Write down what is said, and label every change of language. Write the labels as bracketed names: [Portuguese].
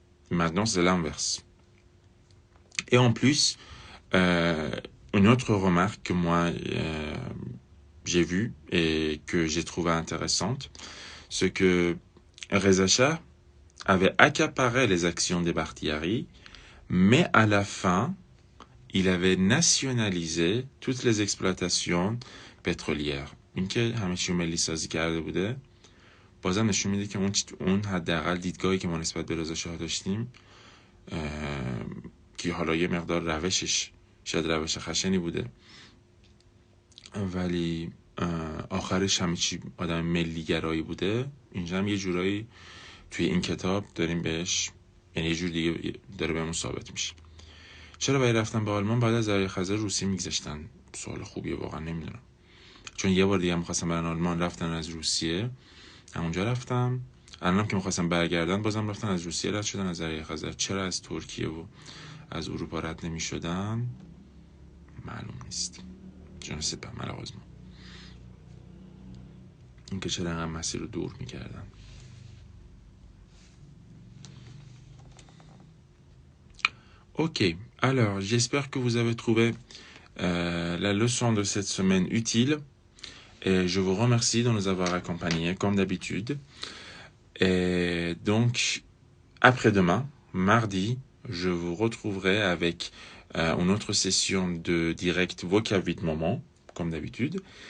[French] Maintenant c'est l'inverse. Et en plus, une autre remarque que moi j'ai vue et que j'ai trouvé intéressante, c'est que Reza Shah avait accaparé les actions des Bakhtiari, mais à la fin, il avait nationalisé toutes les exploitations pétrolières. [Persian] اینکه همه چی رو ملی سازی کرده بوده بازم نشون میده که اون حداقل دیدگاهی که ما نسبت به رضا شاه داشتیم که حالا یه مقدار روشش شاید روش خشنی بوده ولی آخرش همه چی آدم ملی گرایی بوده. اینجا هم یه جورایی توی این کتاب داریم بهش، یعنی یه جور دیگه داره بهمون ثابت میشه. چرا باید رفتن به آلمان بعد از دریای خزر روسیه میگذاشتن؟ سوال خوبیه واقعا، نمیدونم. چون یه بار دیگه می‌خواستم برن آلمان رفتن از روسیه، همونجا رفتم. الانم که می‌خواستم برگردن بازم رفتن از روسیه رد شدن از دریای خزر. چرا از ترکیه و از اروپا رد نمی‌شدن معلوم نیست. [French] Je ne sais pas malheureusement. [Persian] اینکه چرا انقدر مسیر رو دور می‌کردن. [French] Ok, alors j'espère que vous avez trouvé la leçon de cette semaine utile et je vous remercie de nous avoir accompagnés comme d'habitude. Et donc, après-demain, mardi, je vous retrouverai avec une autre session de direct vocab 8 moments, comme d'habitude.